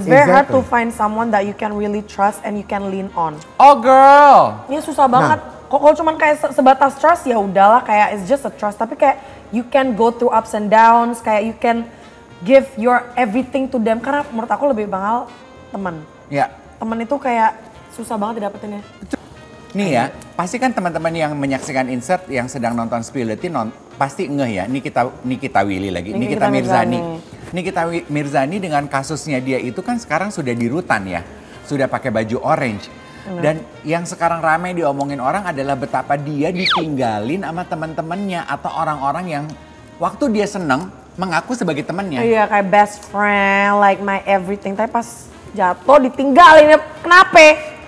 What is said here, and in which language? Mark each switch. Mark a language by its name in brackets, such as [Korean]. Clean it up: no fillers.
[English] It's very hard to find someone that you can really trust and you can lean on. Oh girl. [Indonesian] Ini susah banget. Kalau cuman kayak sebatas trust ya udahlah, kayak [English] it's just a trust. [Indonesian] Tapi kayak [English] you can go through ups and downs, [Indonesian] kayak [English] you can give your everything to them. [Indonesian] Karena menurut aku lebih mahal teman. Ya. Teman itu kayak susah banget didapetinnya. Nih ya, pasti kan teman-teman yang menyaksikan insert yang sedang nonton Spillity pasti ngeh ya, Nikita Willy lagi, Nikita Mirzani. Nikita Mirzani dengan kasusnya dia itu kan sekarang sudah di rutan ya, sudah pakai baju orange. Dan yang sekarang ramai diomongin orang adalah betapa dia ditinggalin sama teman-temannya atau orang-orang yang waktu dia seneng mengaku sebagai temannya. Iya, kayak [English] best friend, like my everything. [Indonesian] Tapi pas jatuh ditinggalin, kenapa?